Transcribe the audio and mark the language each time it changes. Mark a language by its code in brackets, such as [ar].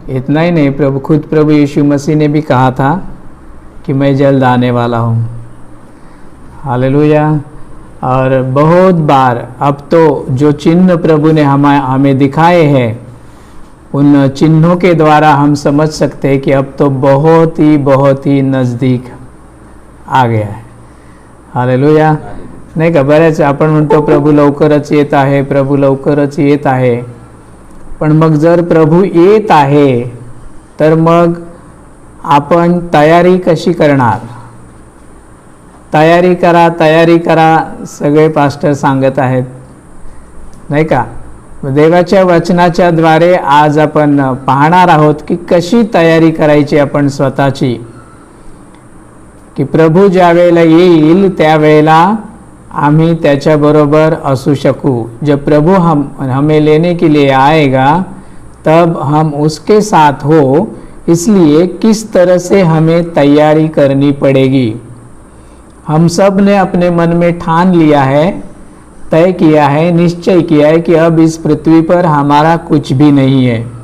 [hi] इतना ही नहीं, प्रभु यीशु मसीह ने भी कहा था कि मैं जल्द आने वाला हूँ। हालेलुया। और बहुत बार अब तो जो चिन्ह प्रभु ने हमें दिखाए हैं, उन चिन्हों के द्वारा हम समझ सकते हैं कि अब तो बहुत ही नज़दीक आ गया है। हालेलुया। [mr] नाही का, बऱ्याच आपण म्हणतो प्रभू लवकरच येत आहे, प्रभू लवकरच येत आहे। पण मग जर प्रभू येत आहे तर मग आपण तयारी कशी करणार? तयारी करा सगळे पास्टर सांगत आहेत, नाही का। देवाच्या वचनाच्या द्वारे आज आपण पाहणार आहोत की कशी तयारी करायची आपण स्वतःची, की प्रभू ज्या वेळेला येईल त्यावेळेला आम्ही त्याच्याबरोबर असू शकू। [hi] जब प्रभु हमें लेने के लिए आएगा तब हम उसके साथ हो, इसलिए किस तरह से हमें तैयारी करनी पड़ेगी। हम सब ने अपने मन में ठान लिया है, तय किया है, निश्चय किया है कि अब इस पृथ्वी पर हमारा कुछ भी नहीं है।